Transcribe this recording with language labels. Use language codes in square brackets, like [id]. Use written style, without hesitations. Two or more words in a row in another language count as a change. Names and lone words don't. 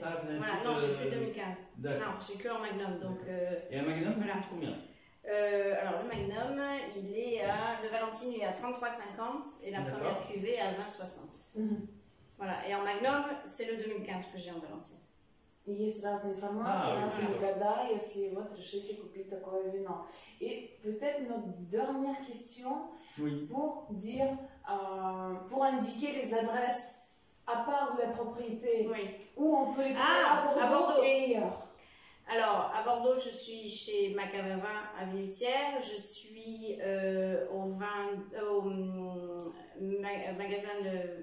[fr] Ah, voilà, non, j'ai plus de 2015. D'accord. Non, j'ai que en Magnum. Donc, et un Magnum, voilà. Combien? Alors le Magnum, le Valentine, il est à 33,50 et la première cuvée à 20,60. Voilà, et en Magnum, c'est le 2015 que j'ai en Valentine. [ru] Есть разные форматы, разные года, если вот решите купить такое вино. [fr] Et peut-être notre dernière question pour dire, pour indiquer les adresses à part de la propriété, où on peut les trouver à Bordeaux et ailleurs. Alors, à Bordeaux, je suis chez Macave Vin à Villetière, je suis au magasin de...